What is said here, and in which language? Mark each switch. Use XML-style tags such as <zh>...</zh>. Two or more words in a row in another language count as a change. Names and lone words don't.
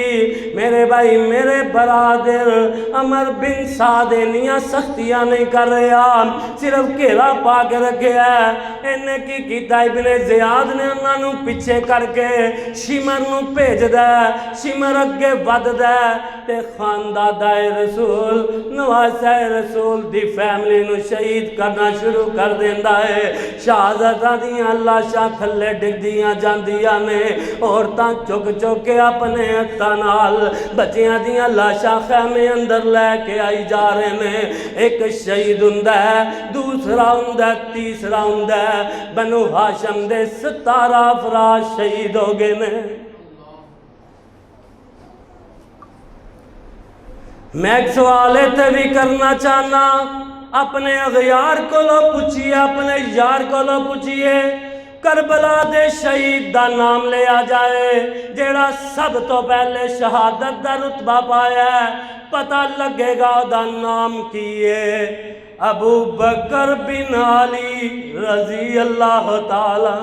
<pa>میرے بھائی میرے برادر عمر بن سعد انیاں سختیاں نہیں کر رہا، صرف گھیرا پا کے رکھے ہے۔ انہیں کی کیتا ابن زیاد نے انہاں نو پیچھے کر کے شمر نو بھیج دے، شمر اگے ود دے تے خاندادہ رسول نواسہ رسول دی فیملی نو شہید کرنا شروع کر دیندا ہے۔ شہزادہ دیاں لاشاں تھلے ڈگ دیاں جاندیاں نے، عورتاں چک چک کے اپنے ہتھاں نال بچیاں دیاں لاشاں خیمے اندر لے کے آئی جا رہے نے۔ ایک شہید ہوندا ہے، دوسرا ہوندا ہے، تیسرا ہوندا ہے۔ بنو ہاشم دے 17 افراد شہید ہو گئے نے۔ میں ایک سوالے تے بھی کرنا چاہنا، اپنے اغیار کو لو پوچھئے، اپنے یار کو لو پوچھئے، کربلا دے شہید دا نام لے آ جائے جیڑا سب تو پہلے شہادت دا رتبہ پایا ہے، پتہ لگے گا دا نام کیے ابو بکر بن علی</pa> <ar>رضی اللہ تعالیٰ۔</ar>